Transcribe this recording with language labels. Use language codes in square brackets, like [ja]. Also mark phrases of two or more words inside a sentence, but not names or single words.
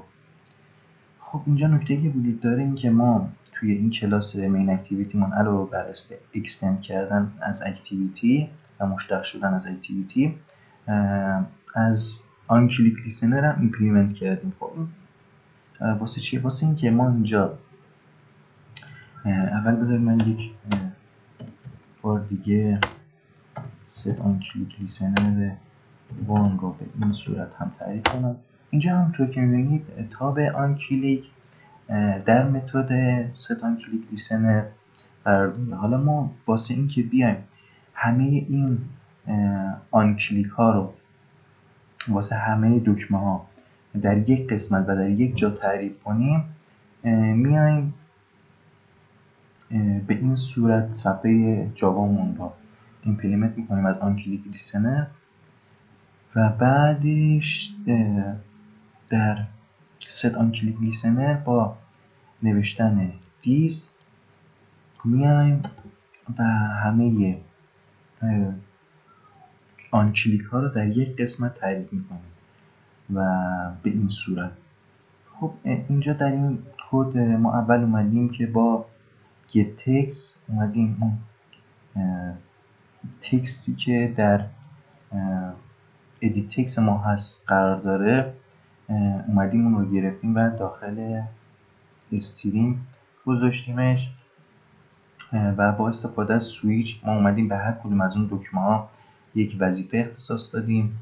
[fa] خب اینجا نکته‌ای که وجود داره این که ما توی این کلاس [en] main activity [fa] من علاوه بر اکستند کردن از اکتیویتی و مشتق شدن از اکتیویتی از [en] on click listener [fa] هم ایمپلیمنت کردیم. خب واسه چیه؟ واسه این که ما اینجا اول بذارید من یک بار دیگه [en] set on click listener [fa] وان رو به این صورت هم تعریف کنم. اینجا هم طور که میبینید تاب [en] on click [fa] در متد [en] set on click listener [fa] قرار داره. حالا ما واسه این که بیایم همه این [en] on click [fa] ها رو واسه همه دکمه ها در یک قسمت و در یک جا تعریف کنیم میایم به این صورت صفحه جاوامون رو ایمپلیمنت میکنیم از [en] on click listener [fa] و بعدش در [en] set on click listener [fa] با نوشتن دیز میایم و همه [en] on click [fa] ها رو در یک قسمت تعریف میکنیم و به این صورت. خب اینجا در این کد ما اول اومدیم که با [en] get text [fa] اومدیم اون تکستی که در [en] edit text [fa] ما هست قرار داره اومدیم اون رو گرفتیم و داخل استرینگ گذاشتیمش و با استفاده از سویچ ما اومدیم به هر کدوم از اون دکمه ها یک وظیفه اختصاص دادیم.